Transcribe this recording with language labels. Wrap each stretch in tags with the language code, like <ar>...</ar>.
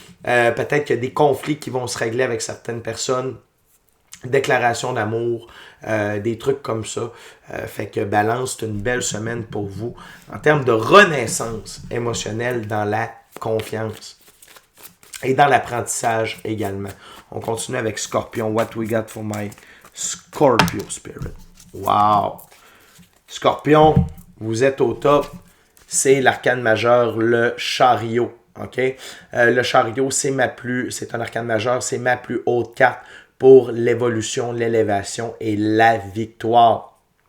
<fr>Peut-être qu'il y a des conflits qui vont se régler avec certaines personnes, déclaration d'amour, des trucs comme ça. Fait que Balance, c'est une belle semaine pour vous en termes de renaissance émotionnelle dans la confiance et dans l'apprentissage également. On continue avec Scorpion.</fr> <en>What we got for my Scorpio spirit? Wow!</en> <fr>Scorpion, vous êtes au top. C'est l'arcane majeur, le chariot. Okay? Le chariot, c'est un arcane majeur, c'est ma plus haute carte pour l'évolution, l'élévation et la victoire.</fr>